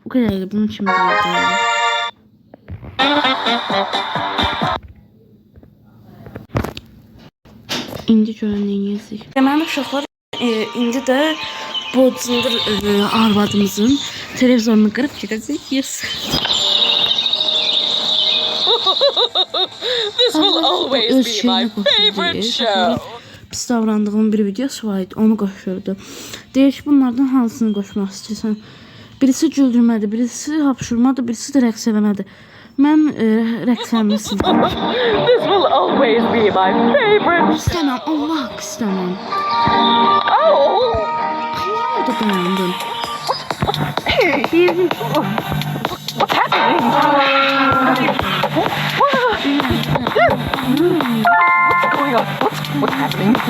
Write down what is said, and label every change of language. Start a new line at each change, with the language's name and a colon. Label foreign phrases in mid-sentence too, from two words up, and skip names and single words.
Azerbaijani: O qədər də bunun kimi deyil. İndi görən nə yeyəcək? Mənim uşaqlar indi də bu cındır arvadımızın televizyonunu qırıb gedəcək.
English: Yes. This will always be my favorite show.
Azerbaijani: Pis davrandığım bir videosu var idi, onu qoşurdu. Deyir ki, bunlardan hansını qoşmaq istəyirsən? Birisi güldürmədir, birisi hapşurmadır, birisi də rəqs eləmədir. Mən rəqs eləməsin.
English: This will always be my favorite.
Azerbaijani: İstəməm, Allah istəməm. Oh! Niyə orada dayandın?
English: What's happening? What's going on? What's happening?